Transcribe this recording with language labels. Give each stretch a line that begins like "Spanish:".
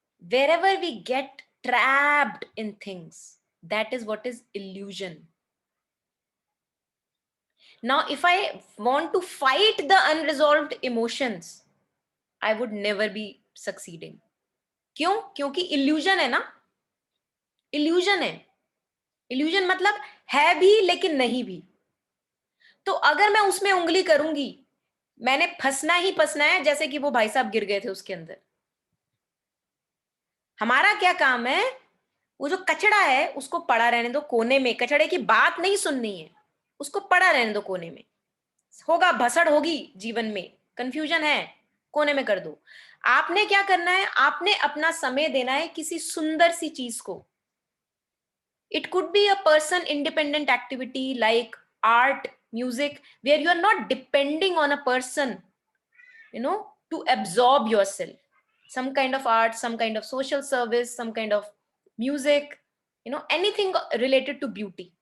English: Wherever we get trapped in things, that is what is illusion. Now, if I want to fight the unresolved emotions, I would never be succeeding.
Hindi: क्यों? क्योंकि illusion है ना. Illusion है. Illusion मतलब है भी लेकिन नहीं भी. तो अगर मैं उसमें उंगली करूंगी, मैंने फंसना ही फंसना है, जैसे कि वो भाई साहब गिर गए थे उसके अंदर। हमारा क्या काम है, वो जो कचड़ा है उसको पड़ा रहने दो कोने में, कचड़े की बात नहीं सुननी है, उसको पड़ा रहने दो कोने में। होगा भसड़ होगी जीवन में, कंफ्यूजन है, कोने में कर दो। आपने क्या करना है, आपने अपना समय देना है किसी सुंदर सी चीज को।
English: It could be a person independent activity like art, music, where you are not depending on a person, to absorb yourself. Some kind of art, some kind of social service, some kind of music, anything related to beauty.